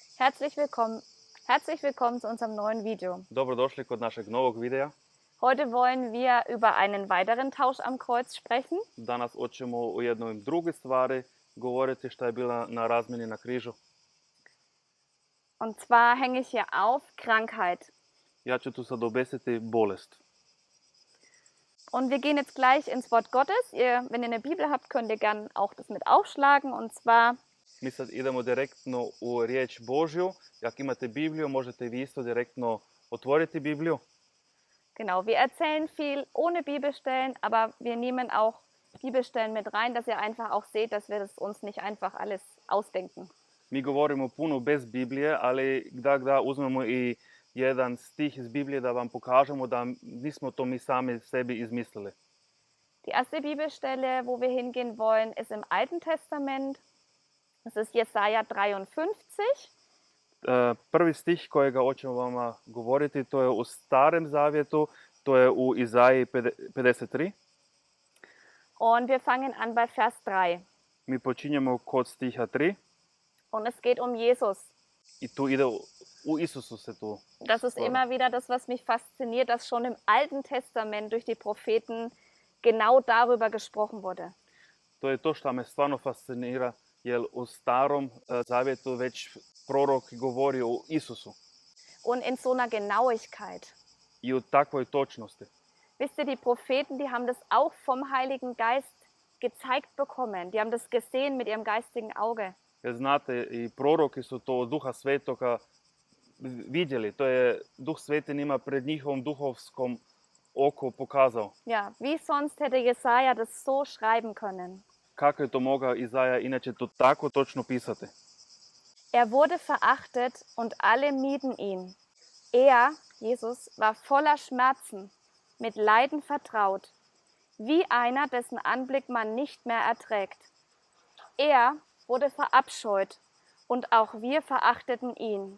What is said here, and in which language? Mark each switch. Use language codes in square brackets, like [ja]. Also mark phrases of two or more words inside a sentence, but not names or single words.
[de] Herzlich willkommen. Herzlich willkommen zu unserem neuen Video. [hr] Dobrodošli kod našeg novog videa. [de] Heute wollen wir über einen weiteren Tausch am Kreuz sprechen. [hr] Danas hoćemo o jednoj drugoj stvari govoriti šta je bila na razmjeni na križu. [de] Und zwar hänge ich hier auf Krankheit. [hr] Ja ću tu sad obesiti bolest. [de] Und wir gehen jetzt gleich ins Wort Gottes. Wenn ihr eine Bibel habt, könnt ihr gerne auch das mit aufschlagen. Und zwar [hr] Mi sad idemo direktno u riječ Božju. Ako imate Bibliju, možete vi isto direktno otvoriti Bibliju. [de] Genau, wir erzählen viel ohne Bibelstellen, aber wir nehmen auch Bibelstellen mit rein, dass ihr einfach auch seht, dass wir das uns nicht einfach alles ausdenken. [hr] Mi govorimo puno bez Biblije, ali da uzmemo i jedan stih iz Biblije da vam pokažemo da nismo to mi sami sebi izmislili. [de] Die erste Bibelstelle, wo wir hingehen wollen, ist im Alten Testament. Das ist Jesaja 53. [hr] Prvi stih kojega hoćemo vama govoriti, to je u Starem Zavjetu, to je u Izaji 53. [de] Und wir fangen an bei Vers 3. [hr] Mi počinjemo kod stiha 3 [de] Und es geht um Jesus. [hr] i tu ide u Isusu se tu. [de] Das ist immer wieder das, was mich fasziniert, dass schon im Alten Testament durch die Propheten genau darüber gesprochen wurde. [hr] To je to što me stvarno fascinira, jer u Starom Zavjetu već prorok govori o Isusu [de] Und in so einer Genauigkeit. [hr] i u takvoj točnosti. [de] Wisst ihr, die Propheten, die haben das auch vom Heiligen Geist gezeigt bekommen. Die haben das gesehen mit ihrem geistigen Auge. [hr] Jer znate, i proroki su to od Duha Svetoga vidjeli. To je Duh Sveti njima pred njihovom duhovskom oko pokazao. [de] Ja, wie sonst hätte Jesaja das so schreiben können? [hr] Kako je to mogao Izaja inače to tako točno pisati? [de] Er wurde verachtet und alle mieden ihn. Er, Jesus, war voller Schmerzen, mit Leiden vertraut, wie einer, dessen Anblick man nicht mehr erträgt. Er wurde verabscheut und auch wir verachteten ihn.